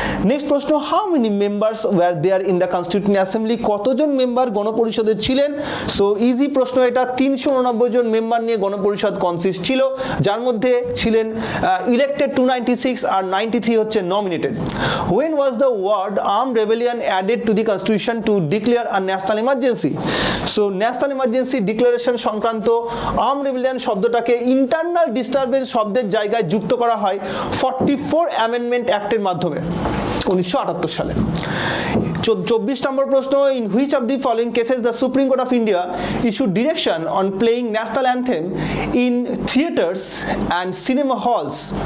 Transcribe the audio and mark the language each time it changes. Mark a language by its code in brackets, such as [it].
[en] Next প্রশ্ন, how many members were there in the constitution assembly? [bn] কতজন member গণপরিষদে ছিলেন? So easy প্রশ্ন এটা, 389 জন মেম্বার নিয়ে গণপরিষদ কনসিস্ট ছিল, যার মধ্যে ছিলেন ইলেক্টেড 296 আর 93 হচ্ছে nominated. [en] When was the word armed rebellion added to the constitution to declare a national emergency? [bn] So national emergency declaration সংক্রান্ত armed rebellion শব্দটাকে ইন্টারনাল ডিস্টারবেন্স শব্দের জায়গায় যুক্ত করা হয় 44 অ্যামেন্ডমেন্ট অ্যাক্টের মাধ্যমে 1978 সালে। 24 নম্বর প্রশ্ন, [en] In which of the following cases the Supreme Court of India issued direction on playing national anthem in theatres and cinema halls?